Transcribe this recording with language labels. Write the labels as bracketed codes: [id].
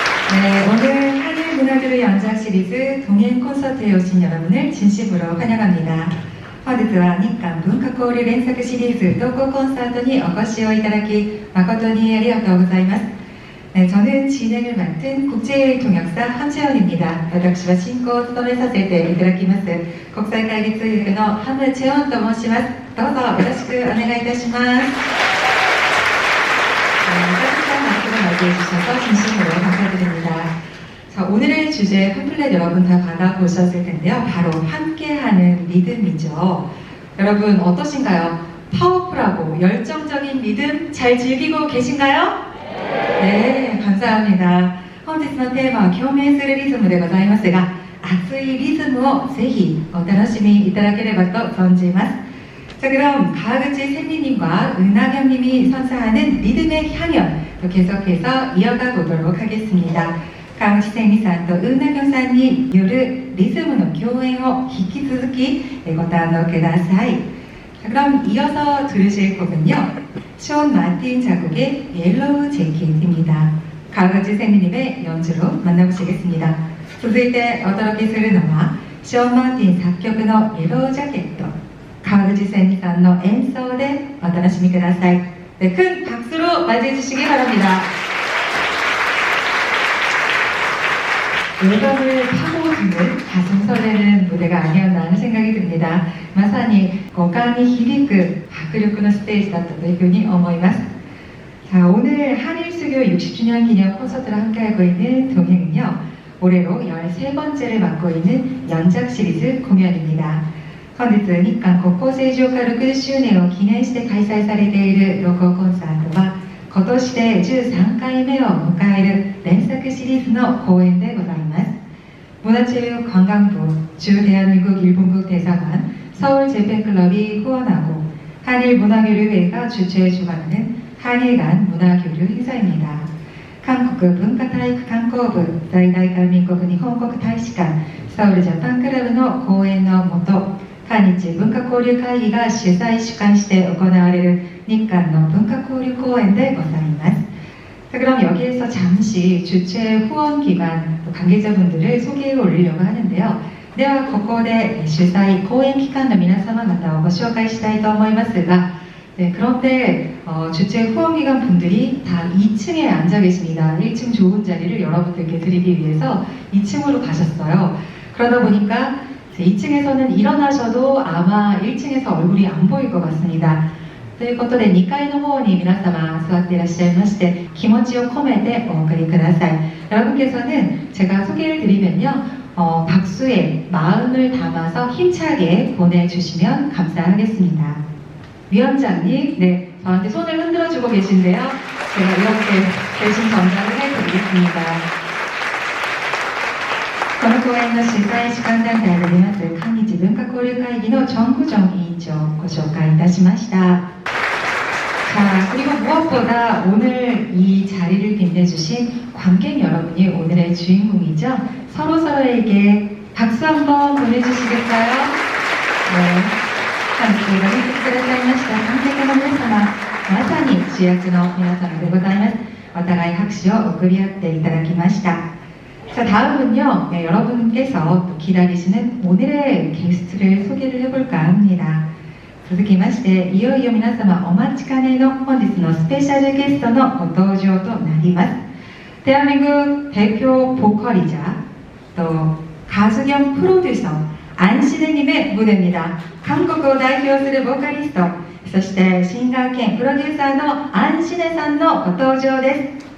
[ko] 네, 오늘 한일 문화교류 연작 시리즈 동행 콘서트에 오신 여러분을 진심으로 환영합니다. [ja] 本日は日韓文化交流連作シリーズ同行コンサートにお越しをいただき誠にありがとうございます。 [ko] 네, 저는 진행을 맡은 국제통역사 함채원입니다. [ja] 私は進行を務めさせていただきます国際会議通訳のハムチェウォンと申します。どうぞよろしくお願いいたします。 [ko] 따뜻한 박수로 맞이해 주셔서 진심으로 감사드립니다. 자, 오늘의 주제 팜플렛 여러분 다 받아보셨을 텐데요. 바로 함께하는 믿음이죠. 여러분 어떠신가요? 파워풀하고 열정적인 믿음 잘 즐기고 계신가요? 네, 감사합니다. [ja] 本日のテーマは共鳴するリズムでございますが、熱いリズムをぜひお楽しみいただければと存じます。 [ko] 자, 그럼 가흐지 샌리님과 은하경님이 선사하는 리듬의 향연 또 계속해서 이어가 보도록 하겠습니다. [ja] 가흐지 샌리さんと 은하경さんによるリズムの共演を引き続きご堪能ください. [ko] 자, 그럼 이어서 들으실 곡은요. 션 마틴 작곡의 옐로우 재킷입니다. 가흐지 샌리님의 연주로 만나보시겠습니다. [ja] 続いてお届けするのはショーン・マーティン作曲のイエロージャケット 가흐지 샌리さんの 演奏でお楽しみください. [ko] 네, 큰 박수로 맞이해 주시기 바랍니다. 외곽을 파고드는 가슴 설레는 무대가 아니었나 하는 생각이 듭니다. [ja] まさに五感に響く迫力のステージだったというふうに思います. [ko] 자, 오늘 한일수교 60주년 기념 콘서트를 함께하고 있는 동행은요, 올해로 13번째를 맡고 있는 연작 시리즈 공연입니다. [ja] 本日日韓国交正常化60周年を記念して開催されている同行コンサートは今年で13回目を迎える連作シリーズの公演でございます。 [ko] 문화체육관광부, 주대한민국 일본국 대사관, 서울재팬클럽이 후원하고 한일문화교류회가 주최해 주관하는 한일 간 문화교류 행사입니다. [ja] 한국文化体育観光部、在大韓民国日本国大使館、서울ジャパンクラブの講演のもと、韓日文化交流会議が主催主管して行われる日韓の文化交流公演でございます。 [ko] 자, 그럼 여기에서 잠시 주최 후원기관 관계자분들을 소개해 올리려고 하는데요. [ja] ではここで主催公演機関の皆様方をご紹介したいと思いますが, [ko] 네, 그런데 주최 후원기관 분들이 다 2층에 앉아 계십니다. 1층 좋은 자리를 여러분들께 드리기 위해서 2층으로 가셨어요. 그러다 보니까 2층에서는 일어나셔도 아마 1층에서 얼굴이 안 보일 것 같습니다. [ja] ということで2階の方に皆様座っていらっしゃいまして気持ちを込めてお送りください. [ko] 여러분께서는 제가 소개를 드리면요, 박수에 마음을 담아서 힘차게 보내주시면 감사하겠습니다. 위원장님, 네, 저한테 손을 흔들어주고 계신데요. 제가 이렇게 대신 전달을 해드리겠습니다. [ja] この公演の主催主管団体であります韓日文化交流会議のチョン・グジョン委員長をご紹介いたしました. [ko] 자, 그리고 무엇보다 오늘 이 자리를 빛내주신 관객 여러분이 오늘의 주인공이죠. 서로서로에게 박수 한번 보내주시겠어요? 네. [ja] 本日ご来席くださいました観客の皆様、まさに主役の皆様でございます。お互い拍手を送り合っていただきました. [ko] 자, 다음은요, 네, 여러분께서 또 기다리시는 오늘의 게스트를 소개를 해볼까 합니다. [ja] 続きまして、いよいよ皆様お待ちかねの本日のスペシャルゲストのご登場となります. [ko] 대한민국 대표 보컬이자 또 가수 겸 프로듀서 안신혜님의 무대입니다. [ja] 한국을代表するボーカリスト、そしてシンガー兼プロデューサーの안신혜さんのご登場です。